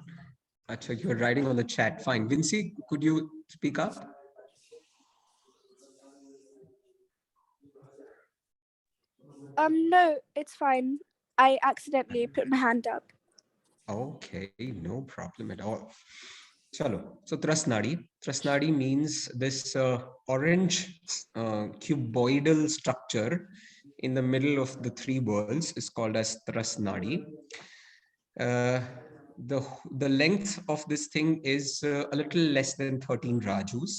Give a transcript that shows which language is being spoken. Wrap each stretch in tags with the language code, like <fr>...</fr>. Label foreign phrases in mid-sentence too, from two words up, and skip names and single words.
<en>Acha, you're writing on the chat. Fine. Vinci, could you speak up? No, it's fine. I accidentally put my hand up. Okay, no problem at all. Chalo. So Trasnadi. Trasnadi means this orange cuboidal structure in the middle of the three worlds is called as Trasnadi. Uh, the length of this thing is a little less than 13 Rajus.</en>